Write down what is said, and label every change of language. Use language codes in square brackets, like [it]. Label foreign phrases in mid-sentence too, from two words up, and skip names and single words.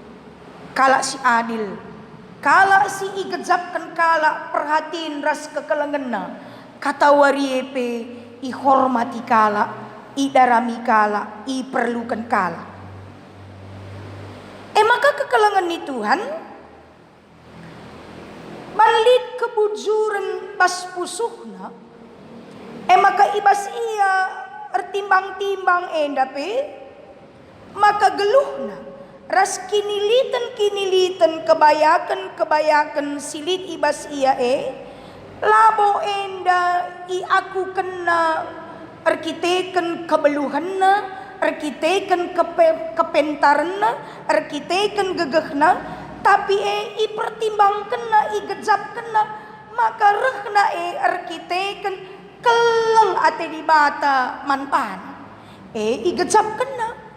[btx] Kala si adil, kala si igejapkan kala perhatiin ras kekelengenna, kata wariepe ihormati kala, idarami kala, iperlukan kala. Maka kekelengan ni Tuhan, balik kebujuran bas pusuhna, maka ibas ia ertimbang-timbang endape, maka geluhna. Ras kinilitan kebayakan silit ibas ia labo enda i aku kena arkiteken kebeluhanna, arkiteken kepentarna, arkiteken gegehna, tapi i pertimbang kena i gejap kena, maka rehna arkiteken keleng ate di bata manpan i gejap kena.